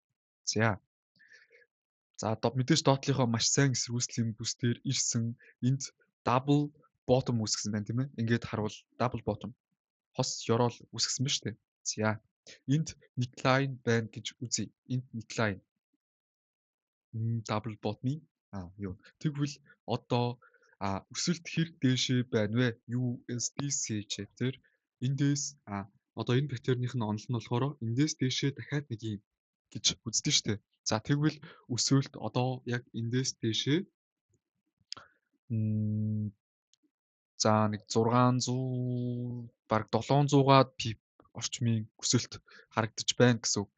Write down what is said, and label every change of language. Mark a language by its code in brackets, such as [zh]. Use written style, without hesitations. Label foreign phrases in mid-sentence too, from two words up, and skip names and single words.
[mn] За мэдээж доотлийнхоо маш сайн эсэргүүцлийн бүс дээр ирсэн энд [en] double bottom [mn] үүсгэсэн байна тийм ээ. Ингээд харвал [en] double bottom [mn] хос ёроол үүсгэсэн байна шүү дээ. За энд neckline байна гэж үзье. Энд [en] neckline double bottom- [mn] ы юу. Тэгвэл одоо өсөлт хэр дээшээ байна вэ? USDC chapter эндээс одоо энэ паттерных нь онол нь болохоор эндээс дээшээ дахиад нэг юм гэж үздэг шүү дээ. За тэгвэл өсөлт одоо яг эндээс дээшээ за нэг 600 баг 700-аад пип орчмын өсөлт харагдаж байна гэсэн үг.